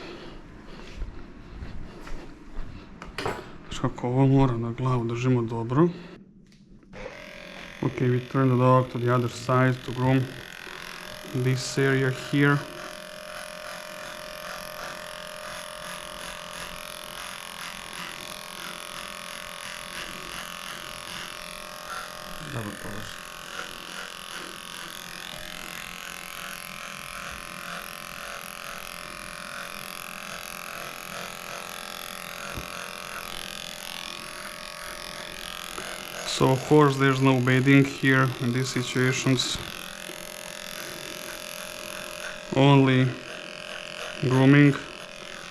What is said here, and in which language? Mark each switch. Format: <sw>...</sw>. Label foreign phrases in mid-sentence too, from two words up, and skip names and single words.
<hr>Znači kako ovo mora na glavu držimo dobro.</hr> <en>Okay, we turn the dog to the other side to groom this area here.</en> <hr>Dobar položaj.</hr> <en>So of course there's no bathing here in these situations, only grooming.</en>